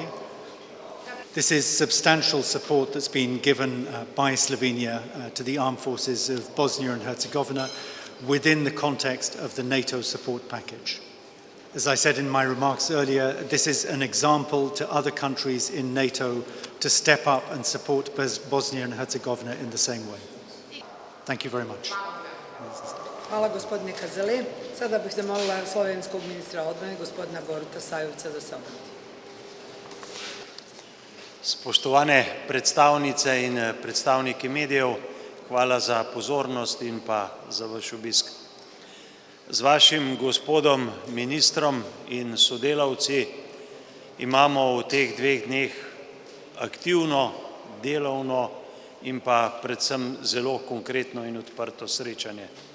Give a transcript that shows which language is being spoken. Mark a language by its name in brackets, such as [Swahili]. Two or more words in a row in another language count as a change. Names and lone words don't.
[English] This is substantial support that's been given by Slovenia to the armed forces of Bosnia and Herzegovina within the context of the NATO support package. As I said in my remarks earlier, this is an example to other countries in NATO to step up and support Bosnia and Herzegovina in the same way. Thank you very much. [Bosnian] Hvala gospodine Kazali. Sada bih zamolila slovenskog ministra odbrane, gospodina Boruta Sajovca, da se obrati. [Slovenian] Spoštovane predstavnice in predstavniki medijev, hvala za pozornost in pa za vaš obisk. Z vašim gospodom ministrom in sodelavci imamo v teh 2 dneh aktivno, delovno in pa predvsem zelo konkretno in odprto srečanje.